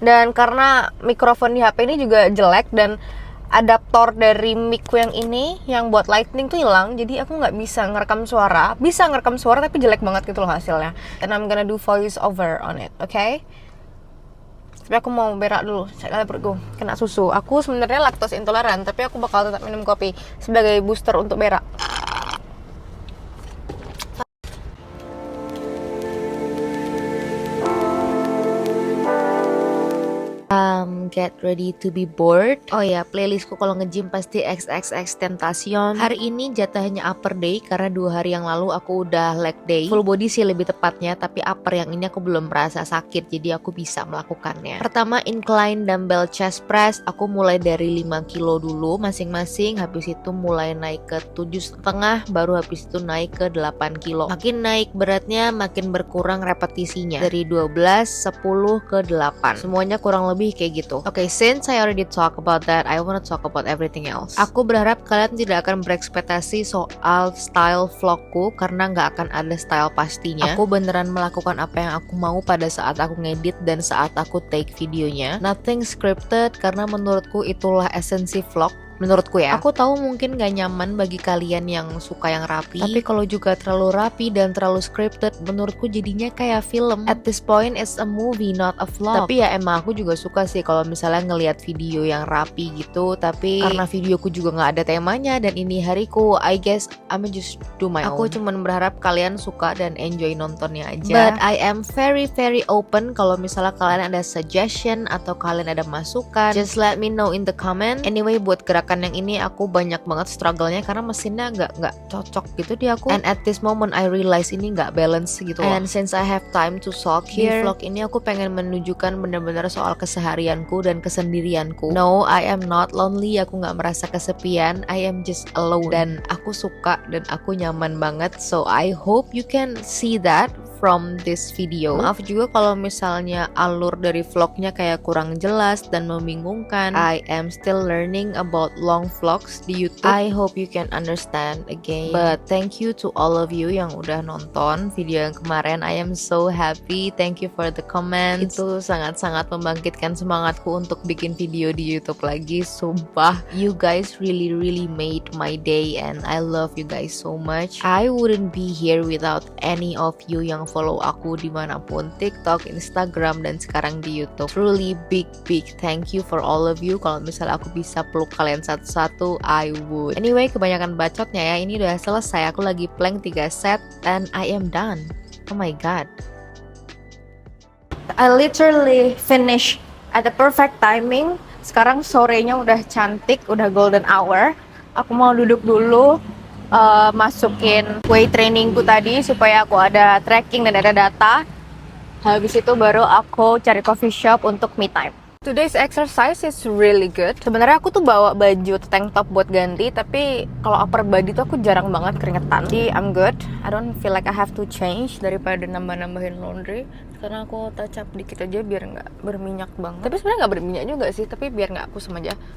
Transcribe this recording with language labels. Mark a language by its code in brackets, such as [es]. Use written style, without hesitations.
[id] Dan karena mikrofon di HP ini juga jelek, dan adaptor dari micku yang ini yang buat lightning tuh hilang, jadi aku nggak bisa ngerekam suara. Bisa ngerekam suara tapi jelek banget gitu loh hasilnya. [en] And I'm gonna do voice over on it, okay? [id] Tapi aku mau berak dulu, saya perutku kena susu. Aku sebenarnya laktos intoleran, tapi aku bakal tetap minum kopi sebagai booster untuk berak. [en] Get ready to be bored. [id] Oh ya, playlistku kalau nge-gym pasti XXX Tentacion. Hari ini jatahnya upper day karena 2 hari yang lalu aku udah leg day. Full body sih lebih tepatnya, tapi upper yang ini aku belum merasa sakit, jadi aku bisa melakukannya. Pertama incline dumbbell chest press. Aku mulai dari 5 kilo dulu masing-masing, habis itu mulai naik ke 7,5, baru habis itu naik ke 8 kilo. Makin naik beratnya, makin berkurang repetisinya. Dari 12, 10 ke 8. Semuanya kurang lebih kayak gitu. [en] Oke, since I already talk about that, I wanna talk about everything else. [id] Aku berharap kalian tidak akan berekspektasi soal style vlogku karena nggak akan ada style pastinya. Aku beneran melakukan apa yang aku mau pada saat aku ngedit dan saat aku take videonya. [en] Nothing scripted [id] karena menurutku itulah esensi vlog. Menurutku ya, aku tahu mungkin gak nyaman bagi kalian yang suka yang rapi, tapi kalau juga terlalu rapi dan terlalu scripted, menurutku jadinya kayak film. [en] At this point it's a movie, not a vlog. [id] Tapi ya emang aku juga suka sih kalau misalnya ngelihat video yang rapi gitu, tapi karena videoku juga gak ada temanya dan ini hariku, [en] I guess I'm just do my own. [id] Aku cuman berharap kalian suka dan [en] enjoy [id] nontonnya aja. [en] But I am very open [id] kalau misalnya kalian ada [en] suggestion [id] atau kalian ada masukan, [en] just let me know in the comment. [id] Anyway, buat gerakan yang ini aku banyak banget struggle-nya karena mesinnya nggak cocok gitu di aku. [en] And at this moment I realize [id] ini nggak balance gitu. [en] And since I have time to talk here, [id] di vlog ini aku pengen menunjukkan benar-benar soal keseharianku dan kesendirianku. [en] No, I am not lonely. [id] Aku nggak merasa kesepian. [en] I am just alone. [id] Dan aku suka dan aku nyaman banget. [en] So I hope you can see that from this video. [id] Maaf juga kalau misalnya alur dari vlognya kayak kurang jelas dan membingungkan. [en] I am still learning about long vlogs di YouTube. I hope you can understand again. But thank you to all of you [id] yang udah nonton video yang kemarin. [en] I am so happy. Thank you for the comments. [id] Itu sangat-sangat membangkitkan semangatku untuk bikin video di YouTube lagi. [en] Sumpah, you guys really made my day and I love you guys so much. I wouldn't be here without any of you [id] yang follow aku dimanapun, [en] TikTok, Instagram, dan sekarang di YouTube. Truly big thank you for all of you. [id] Kalau misalnya aku bisa peluk kalian satu-satu, [en] I would. [id] Anyway, kebanyakan bacotnya ya. Ini udah selesai. Aku lagi plank 3 set [en] and I am done. Oh my god. I literally finish at the perfect timing. [id] Sekarang sorenya udah cantik, udah golden hour. Aku mau duduk dulu, masukin weight trainingku tadi supaya aku ada tracking dan ada data. Habis itu baru aku cari coffee shop untuk me time. [en] Today's exercise is really good. [id] Sebenarnya aku tuh bawa baju tank top buat ganti, tapi kalau upper body tuh aku jarang banget keringetan. Jadi [en] I'm good. I don't feel like I have to change [id] daripada nambah-nambahin laundry. Karena aku touch up dikit aja biar nggak berminyak banget. Tapi sebenarnya nggak berminyak juga sih, tapi biar nggak kusam aja.